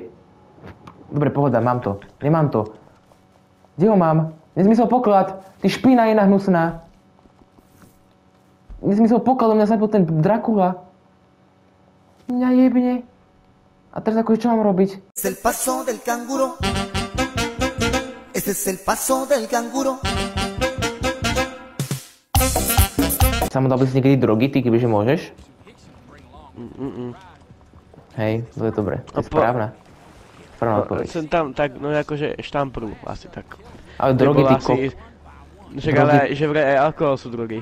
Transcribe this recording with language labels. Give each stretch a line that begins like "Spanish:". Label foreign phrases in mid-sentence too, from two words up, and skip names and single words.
Slovak: Dobre, pohoda, mám to. Nemám to. Kde ho mám? Nezmysel poklad. Ty špina je hnusná. Nezmysel poklad, mňa zabil ten Dracula. Mňa jebne. A teraz akože čo mám robiť?
Spanish: Es el paso del canguro. Ese es el paso del canguro.
Slovak: Samo dal by si niekedy drogy, ty kebyže môžeš? Hej, to je dobré. To je správna. Správna odpoveď. Som tam tak, no akože štampru, asi tak. Ale drogy, ty kok. Však ale, že vraj aj alkohol sú drogy.